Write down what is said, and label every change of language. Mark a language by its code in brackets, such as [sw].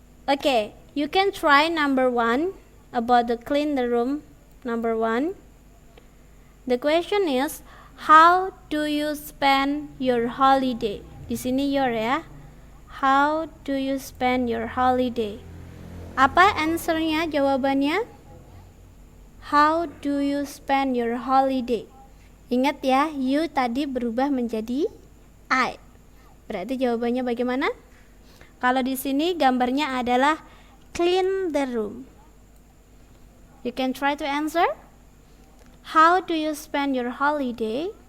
[en] Okay, you can try number 1 about the clean the room. Number 1. The question is, how do you spend your holiday? [id] Di sini [en] your ya. How do you spend your holiday? [id] Apa answernya, jawabannya? [en] How do you spend your holiday? [id] Ingat ya, you tadi berubah menjadi I. Berarti jawabannya bagaimana? Kalau di sini gambarnya adalah [en] clean the room. You can try to answer. How do you spend your holiday?